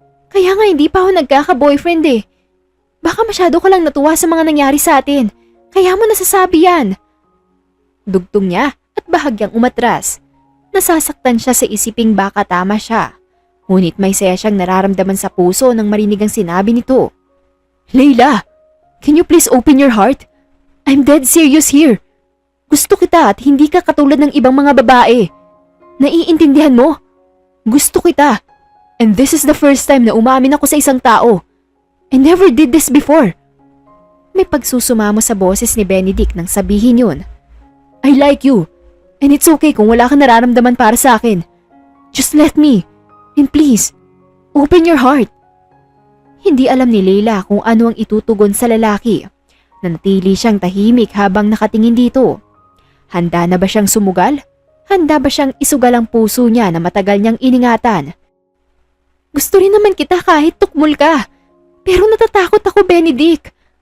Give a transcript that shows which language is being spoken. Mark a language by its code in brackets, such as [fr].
[tl] Kaya nga hindi pa ako nagkaka-boyfriend eh. Baka masyado ka lang natuwa sa mga nangyari sa atin. Kaya mo nasasabi yan. Dugtong niya at bahagyang umatras. Nasasaktan siya sa isiping baka tama siya. Ngunit may saya siyang nararamdaman sa puso nang marinig ang sinabi nito. [en] Leila, can you please open your heart? I'm dead serious here. [tl] Gusto kita at hindi ka katulad ng ibang mga babae. Naiintindihan mo? Gusto kita. [en] And this is the first time [tl] na umamin ako sa isang tao. [en] I never did this before. [tl] May pagsusumamo sa boses ni Benedict nang sabihin yun. [en] I like you. And it's okay [tl] kung wala kang nararamdaman para sa akin. [en] Just let me. And please, open your heart. [tl] Hindi alam ni Leila kung ano ang itutugon sa lalaki. Nanatili siyang tahimik habang nakatingin dito. Handa na ba siyang sumugal? Handa ba siyang isugal ang puso niya na matagal niyang iningatan? Gusto rin naman kita kahit tukmol ka. Pero natatakot ako, Benedict.